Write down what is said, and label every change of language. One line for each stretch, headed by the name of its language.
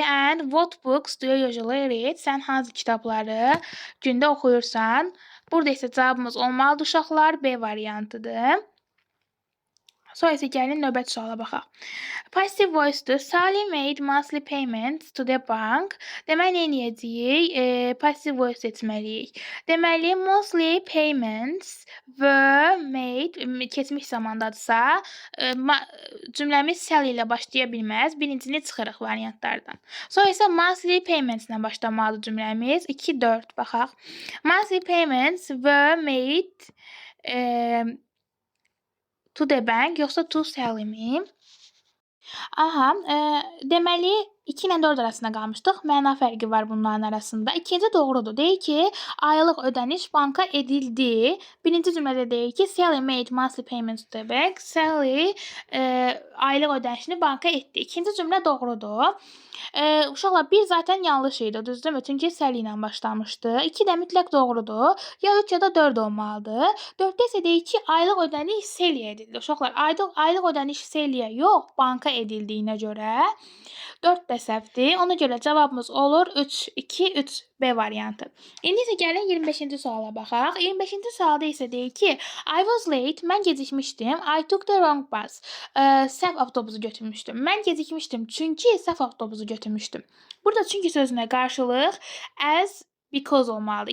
English: And what books do you usually read?
Azerbaijani: Sən hansı kitabları gündə oxuyursan? Burada isə cavabımız olmalıdır uşaqlar. B variantıdır. Sonra isə gəlin növbəti suala baxaq. Passive voice-dur.
English: Sally made monthly payments to the bank.
Azerbaijani: Deməli, nə edəcəyik? Passive voice seçməliyik. Deməli, monthly payments were made, keçmiş zamandadırsa, cümləmiz Sally ilə başlaya bilməz. Birincini çıxırıq variantlardan. Sonra isə monthly payments ilə başlamalıdır cümləmiz. 2, 4 baxaq.
English: Monthly payments were made to the bank, yoxsa to Sally mi?
Azerbaijani: Aha, deməli 2 ilə 4 arasında qalmışdıq. Məna fərqi var bunların arasında. İkinci doğrudur. Deyir ki, aylıq ödəniş banka edildi. Birinci cümlədə deyir ki, Sally made monthly payments to the bank. Sally aylıq ödənişini banka etdi. İkinci cümlə doğrudur. Uşaqlar, 1 zaten yanlış idi, düzdürmü? Çünki Sally ilə başlamışdı. 2 də mütləq doğrudur. Ya 3 ya da 4 olmalıdır. 4-də isə deyir ki, aylıq ödəniş Sally'yə edildi. Uşaqlar, aylıq ödəniş Sally'yə yox, banka edildiyinə görə 4 də səhvdir. Ona görə cavabımız olur 3, 2, 3 B variantı. İndi isə gəlin 25-ci suala baxaq. 25-ci sualda isə deyir ki, I was late, mən gecikmişdim.
English: I took the wrong bus. Səhv avtobusu götürmüşdüm.
Azerbaijani: Mən gecikmişdim çünki səhv avtobusu götürmüşdüm. Burada çünki sözünə qarşılıq as, because olmalıdır.